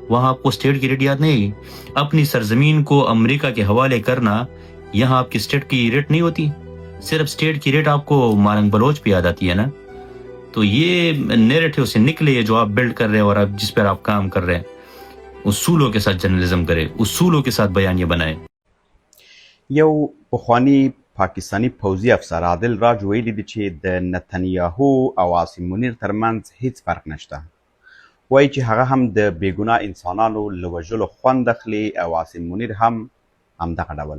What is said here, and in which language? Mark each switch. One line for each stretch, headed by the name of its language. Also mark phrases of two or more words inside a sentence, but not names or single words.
Urdu: وہاں آپکو اسٹیٹ کی ریٹ یاد نہیں آئی؟ اپنی سرزمین کو امریکہ کے حوالے کرنا، یہاں آپکی اسٹیٹ کی ریٹ نہیں ہوتی? صرف اسٹیٹ کی ریٹ آپکو مارنگ بلوچ پہ یاد آتی ہے نا. تو یہ نیریٹو سے نکلے جو آپ بلڈ کر رہے ہیں اور آپ جس پر آپ کام کر رہے ہیں، اصولوں کے ساتھ جرنلزم کریں، اصولوں کے ساتھ بیانیے بنائے.
Pashto: یو پخوانی پاکستانی پوځي افسر عادل راج ویلي دي چې د نتنیاهو او عاصم منیر ترمنځ هیڅ فرق نشته. وایي چې هغه هم د بېګناه انسانانو له وژلو خوند اخلي او عاصم منیر هم همدغه ډول.